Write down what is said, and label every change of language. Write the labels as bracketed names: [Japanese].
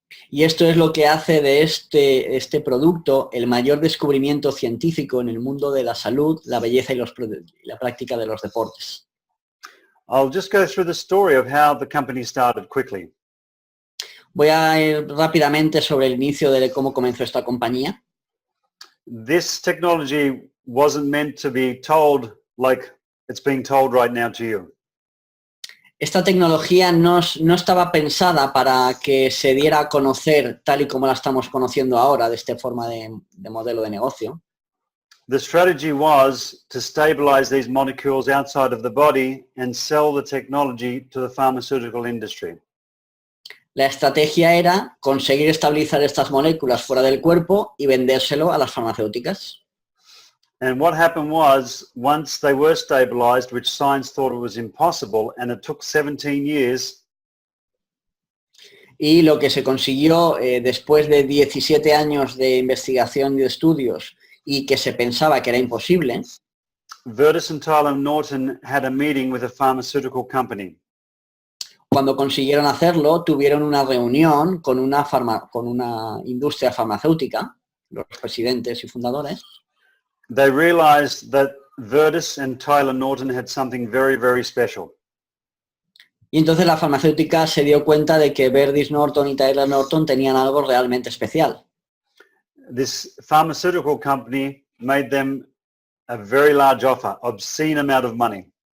[Spanish] Y esto es lo que hace de este producto el mayor descubrimiento científico en el mundo de la salud, la belleza y la práctica de los deportes. [English] I'll just go through the story of how the company started quickly. [Spanish] Voy a ir rápidamente sobre el inicio de cómo comenzó esta compañía. [English] This technology wasn't meant to be told like it's being told right now to you. [Spanish] Esta tecnología no estaba pensada para que se diera a conocer tal y como la estamos conociendo ahora, de esta forma de modelo de negocio. [English] The strategy was to stabilize these molecules outside of the body and sell the technology to the pharmaceutical industry. [Spanish] La estrategia era conseguir estabilizar estas moléculas fuera del cuerpo y vendérselo a las farmacéuticas. [English] And what happened was, once they were stabilized, which science thought it was impossible, and it took 17 years. [Spanish] Y lo que se consiguió después de 17 años de investigación y de estudios y que se pensaba que era imposible. [English] Virtus and Tyler Norton had a meeting with a pharmaceutical company. [Spanish] Cuando consiguieron hacerlo, tuvieron una reunión con una industria farmacéutica, los presidentes y fundadores. [English] They realized that Virtus and Tyler Norton had something very, very special. [Spanish] Y entonces la farmacéutica se dio cuenta de que Virtus Norton y Tyler Norton tenían algo realmente especial. [English] This pharmaceutical company made them a very large offer, obscene amount of money.